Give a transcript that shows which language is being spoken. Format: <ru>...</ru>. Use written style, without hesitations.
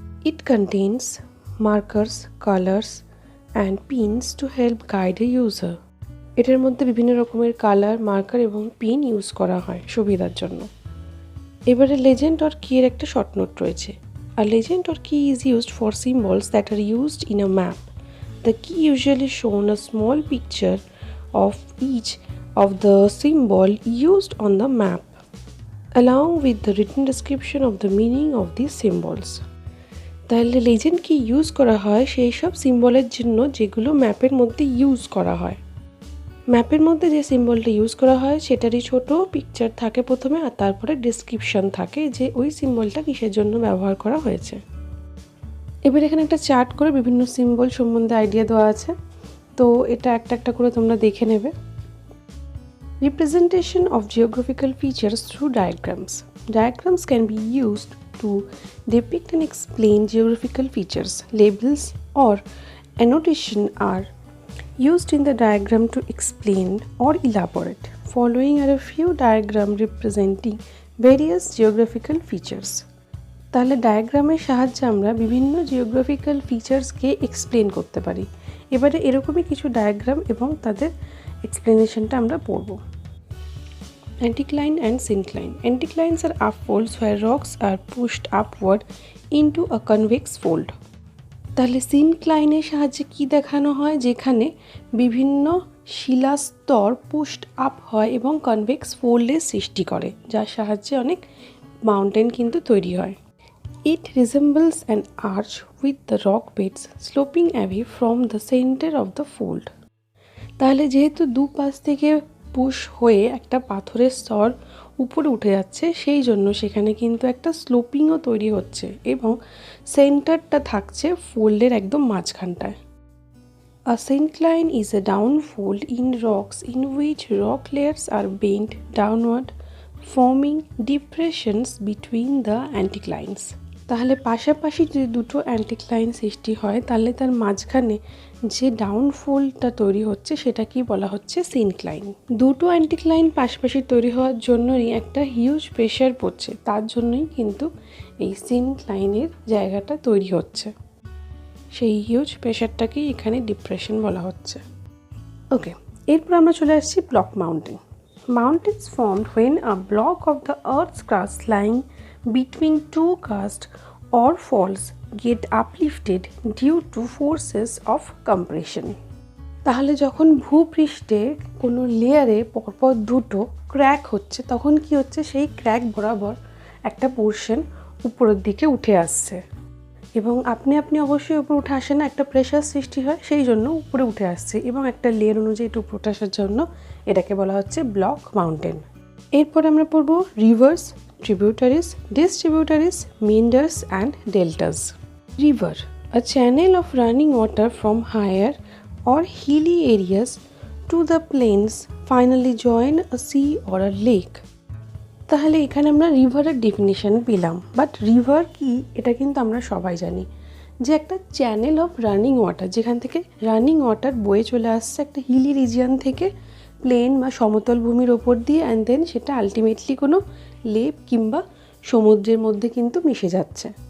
<en>It contains markers, colors and pins to help guide a user.</en> <bn>এটার মধ্যে বিভিন্ন রকমের কালার, মার্কার এবং পিন ইউজ করা হয় সুবিধার জন্য। এবারে লেজেন্ড অর কি এর একটা শর্ট নোট রয়েছে।</bn> <en>A legend or key is used for symbols that are used in a map. The key usually shown a small picture of each of the symbol used on the map, along with the written description of the meaning of these symbols.</en> <bn>তাহলে legend কি use করা হয় সেই সব সিম্বলের জন্য যেগুলো ম্যাপের মধ্যে ইউজ করা হয়। ম্যাপের মধ্যে যে সিম্বলটা ইউজ করা হয় সেটারই ছোট পিকচার থাকে প্রথমে, আর তারপরে ডেসক্রিপশন থাকে যে ওই সিম্বলটা কিসের জন্য ব্যবহার করা হয়েছে। এবার এখানে একটা চার্ট করে বিভিন্ন সিম্বল সম্বন্ধে আইডিয়া দেওয়া আছে, তো এটা একটা একটা করে তোমরা দেখে নেবে।</bn> <en>Representation of geographical features through diagrams. Diagrams can be used to depict and explain geographical features. Labels or annotation are used in the diagram to explain or elaborate. Following are a few diagrams representing various geographical features.</en> <bn>তাহলে ডায়াগ্রামের সাহায্যে আমরা বিভিন্ন geographical ফিচার্সকে explain করতে পারি। এবারে এরকমই কিছু ডায়াগ্রাম এবং তাদের এক্সপ্লেনেশনটা আমরা পড়ব।</bn> <en>Anticline and syncline. Anticlines are up folds where rocks are pushed upward into a convex fold.</en> <bn>তাহলে সিনক্লাইনের সাহায্যে কি দেখানো হয়, যেখানে বিভিন্ন শিলাস্তর পুশড আপ হয় এবং কনভেক্স ফোল্ডের সৃষ্টি করে, যার সাহায্যে অনেক মাউন্টেন কিন্তু তৈরি হয়।</bn> <en>It resembles an arch with the rock beds sloping away from the center of the fold.</en> <bn>তাহলে যেহেতু দুপাশ থেকে পুশ হয়ে একটা পাথরের স্তর উপরে উঠে যাচ্ছে সেই জন্য সেখানে কিন্তু একটা স্লোপিংও তৈরি হচ্ছে এবং সেন্টারটা থাকছে ফোল্ডের একদম মাঝখানটায়।</bn> <en>A syncline is a downfold in rocks in which rock layers are bent downward, forming depressions between the anticlines.</en> <bn>তাহলে পাশাপাশি যদি দুটো অ্যান্টিক্লাইন সৃষ্টি হয় তাহলে তার মাঝখানে যে ডাউনফোল্ডটা তৈরি হচ্ছে সেটা কি বলা হচ্ছে সিনক্লাইন। দুটো অ্যান্টিক্লাইন পাশাপাশি তৈরি হওয়ার জন্যই একটা হিউজ প্রেশার পড়ছে, তার জন্যই কিন্তু এই সিনক্লাইনের জায়গাটা তৈরি হচ্ছে। সেই হিউজ প্রেশারটাকেই এখানে ডিপ্রেশন বলা হচ্ছে। ওকে, এরপর আমরা চলে আসছি block mountain.</bn> <en>Mountains formed when a block of the earth's crust lying between two casts or faults get uplifted due to forces of compression.</en> <bn>তাহলে যখন ভূপৃষ্ঠে কোনো লেয়ারে পরপর দুটো ক্র্যাক হচ্ছে তখন কি হচ্ছে, সেই ক্র্যাক বরাবর একটা পোর্শন উপরের দিকে উঠে আসছে এবং আপনি অবশ্যই উপরে উঠে আসে না, একটা প্রেশার সৃষ্টি হয়, সেই জন্য উপরে উঠে আসছে এবং একটা লেয়ার অনুযায়ী একটু উপরে উঠে আসার জন্য এটাকে বলা হচ্ছে ব্লক মাউন্টেন। এরপর আমরা পড়ব reverse, tributaries, ডিস্ট্রিবিউটারিজ,</bn> <en>meanders and deltas. River, a channel of running water from higher or hilly areas to the plains, finally join a sea or a lake.</en> <bn>তাহলে এখানে আমরা রিভারের ডেফিনিশন পেলাম, বাট রিভার কি এটা কিন্তু আমরা সবাই জানি যে একটা</bn> <en>channel of running water,</en> <bn>যেখান থেকে রানিং ওয়াটার বয়ে চলে আসছে একটা হিলি রিজিয়ন থেকে প্লেন বা সমতল ভূমির ওপর দিয়ে,</bn> <en>and then</en> <bn>সেটা আলটিমেটলি কোনো লেক কিংবা সমুদ্রের মধ্যে কিন্তু মিশে যাচ্ছে।</bn>